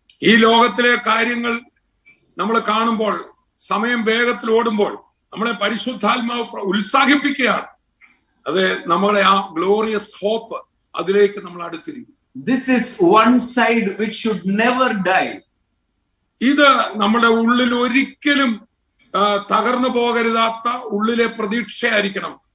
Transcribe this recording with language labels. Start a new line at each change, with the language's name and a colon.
Malayalam: ഈ ലോകത്തിലെ കാര്യങ്ങൾ നമ്മൾ കാണുമ്പോൾ, സമയം വേഗത്തിൽ ഓടുമ്പോൾ നമ്മളെ പരിശുദ്ധാത്മാവ് ഉത്സാഹിപ്പിക്കുകയാണ്. അത് നമ്മളെ ആ
English: glorious hope
Malayalam: അതിലേക്ക് നമ്മൾ അടുത്തിരിക്കും.
English: This is one side which should never die.
Malayalam: ഇത് നമ്മുടെ ഉള്ളിൽ ഒരിക്കലും തകർന്നു പോകരുതാത്ത ഉള്ളിലെ പ്രതീക്ഷയായിരിക്കണം.